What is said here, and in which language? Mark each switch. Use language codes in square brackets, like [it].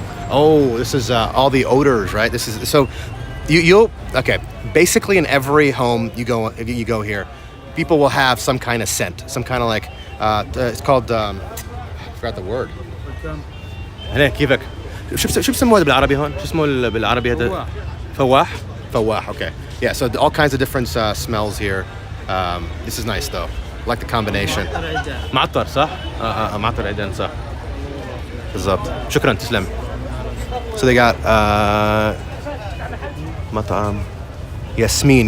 [en] Oh, this is all the odors, right? This is so you'll okay. Basically, in every home you go here, people will have some kind of scent, some kind of like it's called I forgot the word. [ar] هنا كيفك؟ شو بسموه بالعربي هون؟ شو اسمه بالعربي هذا؟ فواح. [en] Okay. Yeah. So all kinds of different smells here. This is nice though. I like the combination. معطر صح؟ معطر عيدان صح. بالضبط. شكرا تسلم. So they got مطعم Yasmin.